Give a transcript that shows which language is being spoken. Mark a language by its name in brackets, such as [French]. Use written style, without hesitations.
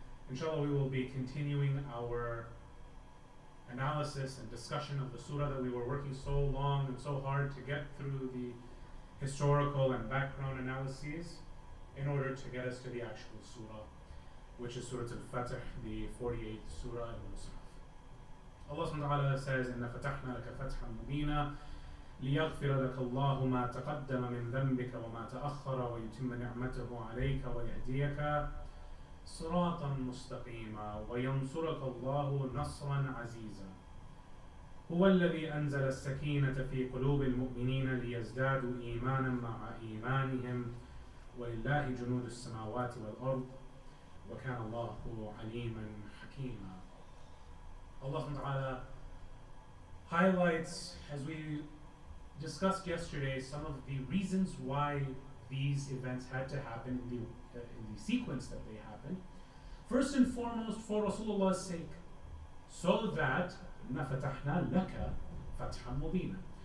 [English] Inshallah, we will be continuing our analysis and discussion of the surah that we were working so long and so hard to get through the historical and background analyses in order to get us to the actual surah, which is Surah Al-Fath, the 48th surah in the Mus'haf. [Arabic] Allah subhanahu wa ta'ala says, إِنَّا فَتَحْنَا لَكَ فَتْحًا مُبِينًا لِيَغْفِرَ لَكَ اللَّهُ مَا تَقَدَّمَ مِنْ ذَنْبِكَ وَمَا تَأَخَّرَ وَيُتِمَّ نِعْمَتَهُ عَلَيْكَ وَيَهْدِيَكَ صِرَاطًا مُسْتَقِيمًا وَيَنْصُرَكَ اللَّهُ نَصْرًا عَزِيزًا هو الذي أنزل السكينة في قلوب المؤمنين ليزدادوا إيمانا مع إيمانهم ولله جنود السماوات والأرض وكان الله عليما حكيما. [English] Allah subhanahu wa ta'ala highlights, as we discussed yesterday, some of the reasons why these events had to happen in the sequence that they happened. First and foremost, for Rasulullah's sake, so that [Arabic] إِنَّا فَتَحْنَا لَكَ فَتْحًا مُبِينًا.